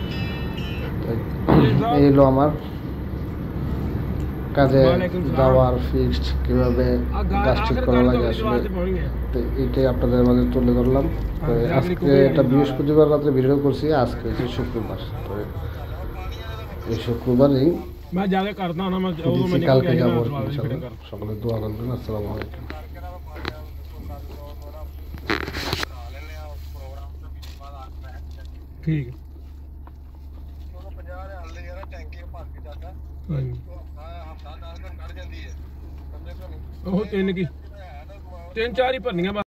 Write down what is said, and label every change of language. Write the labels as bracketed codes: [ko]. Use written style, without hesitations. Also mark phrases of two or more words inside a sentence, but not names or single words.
[bn] এই হলো আমার কাজে যাওয়ার ফিক্সড, কীভাবে গাছ ঠিক করা লাগে আসলে, তো এইটাই আপনাদের মাঝে তুলে ধরলাম। তো আজকে এটা বৃহস্পতিবার রাত্রে ভিডিও করছি, আজকে হচ্ছে শুক্রবার। তো এই শুক্রবারই কালকে যাবো আর কি [ar] إن شاء الله. [bn] সকলে দোয়া করবেন। [ar] السلام عليكم. [pa] ठीक ਉਹ ਤਿੰਨ ਕੀ ਤਿੰਨ ਚਾਰ ਹੀ ਭਰਨੀਆਂ।